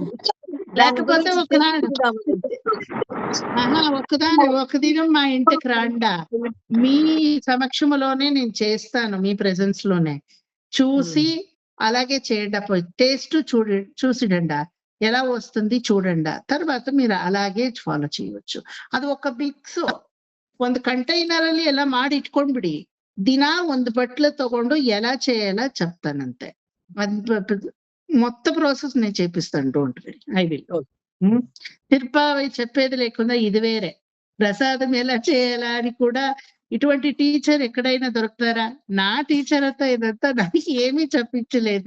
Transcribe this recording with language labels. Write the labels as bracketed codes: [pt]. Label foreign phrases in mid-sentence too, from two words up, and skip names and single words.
[te] లేకపోతే ఒక దినం మా ఇంటికి రాండా, మీ సమక్షంలోనే నేను చేస్తాను, మీ ప్రెజెన్స్ లోనే చూసి అలాగే చేయండి. టేస్ట్ చూసిడండా ఎలా వస్తుంది చూడండి, తర్వాత మీరు అలాగే ಫಾಲೋ చేయవచ్చు. [kn] ಅದು ఒక ಬಿಕ್ಸ್ ಒಂದು ಕಂಟೈನರ್ ಅಲ್ಲಿ ಎಲ್ಲ ಮಾಡಿ ಇಟ್ಕೊಂಡ್ಬಿಡಿ, ದಿನ ಒಂದು ಬಟ್ಲು ತಗೊಂಡು [te] ఎలా చేయాలా చెప్తానంతే. మొత్తం ప్రాసెస్ నేను చేపిస్తాను, [en] don't worry, I will. [te] తిరుపావై చెప్పేది లేకుండా ఇది వేరే. ప్రసాదం ఎలా చేయాలా అని కూడా ఇటువంటి టీచర్ ఎక్కడైనా దొరుకుతారా? నా టీచర్ అంతా ఇదంతా నాకు ఏమీ చెప్పించలేదు.